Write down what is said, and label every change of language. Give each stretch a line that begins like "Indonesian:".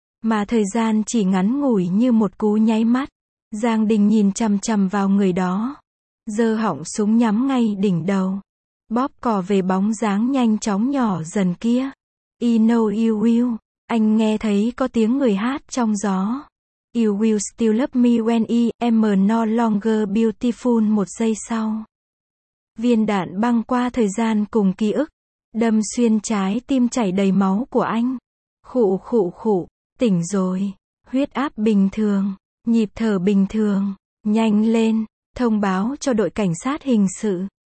Vietnamese: Mà thời gian chỉ ngắn ngủi như một cú nháy mắt. Giang Đình nhìn chằm chằm vào người đó. Giơ họng súng nhắm ngay đỉnh đầu. Bóp cò về bóng dáng nhanh chóng nhỏ dần kia.
English: I know you will.
Vietnamese: Anh nghe thấy có tiếng người hát trong gió.
English: You will still love me when I am no longer beautiful.
Vietnamese: Một giây sau, viên đạn băng qua thời gian cùng ký ức, đâm xuyên trái tim chảy đầy máu của anh. Khụ khụ khụ, tỉnh rồi. Huyết áp bình thường, nhịp thở bình thường. Nhanh lên, thông báo cho đội cảnh sát hình sự.